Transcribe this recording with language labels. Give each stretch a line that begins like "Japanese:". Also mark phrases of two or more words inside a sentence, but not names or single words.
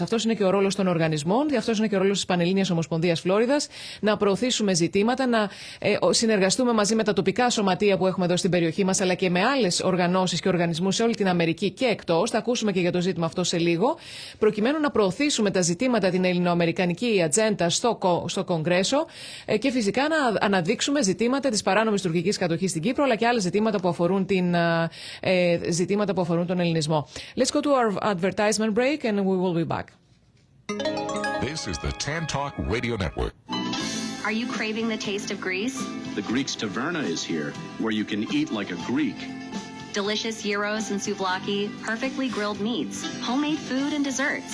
Greek: Αυτός είναι και ο ρόλος των οργανισμών, αυτός είναι και ο ρόλος της Πανελλήνιας Ομοσπονδίας Φλόριδας, να προωθήσουμε ζητήματα, να συνεργαστούμε μαζί με τα τοπικά σωματεία που έχουμε εδώ στην περιοχή μας, αλλά και με άλλες οργανώσεις και οργανισμούς σε όλη την Αμερική και εκτός. Θα ακούσουμε και για το ζήτημα αυτό σε λίγο, προκειμένου να προωθήσουμε τα ζητήματα, την ελληνοαμερικανική ατζέντα στο Κογκρέσο, και φυσικά να αναδείξουμε ζητήματα της παράνομης τουρκικής κατοχής στην Κύπρο, αλλά και άλλα ζητήματα που αφορούν τον ελληνισμό.
English: Let's go to our advertisement break and we will be back. This is the Tan Talk Radio Network. Are you craving the taste of Greece? The Greek's Taverna is here, where you can eat like a Greek. Delicious gyros and souvlaki, perfectly grilled meats, homemade food and desserts.